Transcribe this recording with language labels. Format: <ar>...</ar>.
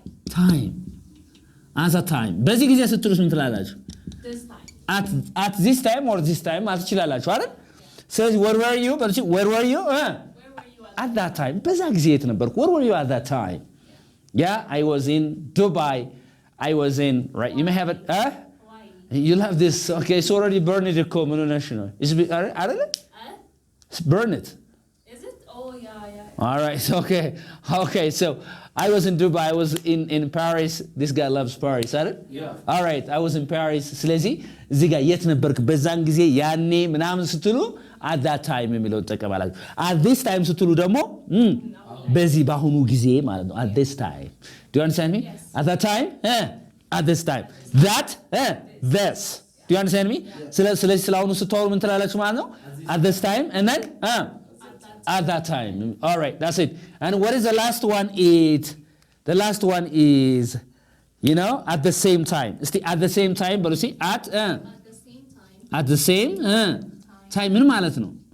<en>time at that time</en> <am>በዚህ ጊዜ ስትሉስ ምን ትላላችሁ?</am> <en>This time. at this time or this time</en> <am>ማለት ትችላላችሁ አይደል? ስለዚህ</am> <en>where were you Where were you at that time</en> <am>በዛ ጊዜ የት ነበርኩ?</am> <en>where were you at that time? Yeah, I was in Dubai. I was in, right? You may have it. Why? You'll have this. Okay, it's already burned it. It's burn it. Is it? Oh, yeah. All right. Okay. So I was in Dubai. I was in Paris. This guy loves Paris. Yeah. All right. I was in Paris.</en> <am>ስለዚህ እዚህ ጋር የት ነበርክ በዛን ጊዜ ያኔ ምናምን ስትሉ</am> <en>at that time</en> <am>የሚለው ተቀበላችሁ።</am> <en>at this time</en> <am>ስትሉ ደግሞ በዚህ በአሁኑ ጊዜ ማለት ነው። at this time.</am> <en>Do you understand me? Yes. At that time? At this time. That? This. Do you understand me?</en> <am>ስለዚህ ስለአሁኑ ስትወሩ ምን ትላላችሁ ማለት ነው?</am> <en>At this time and then at that time. All right, that's it. And what is the last one? The last one is, at the same time. At the same time, but you see, At the same time. at the same time.</en> <am>ምን ማለት ነው?</am>